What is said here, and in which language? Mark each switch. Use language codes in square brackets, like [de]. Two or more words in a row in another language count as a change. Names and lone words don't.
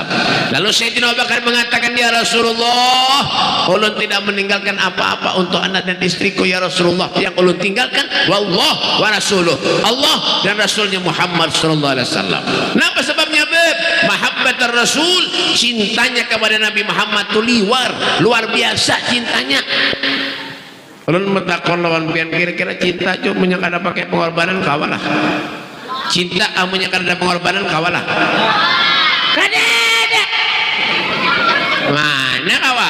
[id] Lalu Sayyidina Abu Bakar mengatakan, [ar] "يا رسول الله, [id] ulun tidak meninggalkan apa-apa untuk anak dan istriku [ar] يا رسول الله. [id] Yang ulun tinggalkan [ar] الله ورسوله, [id] Allah dan Rasulnya Muhammad SAW." Kenapa sebabnya, Beb? [ar] محبة الرسول, [id] cintanya kepada Nabi Muhammad itu luar biasa cintanya. [bjn] Ulun metakon lawan pian, kira-kira cinta cuma kada pakai pengorbanan kawalah. Cinta amunya kada pengorbanan kawalah. Kada ada. Mana kawa?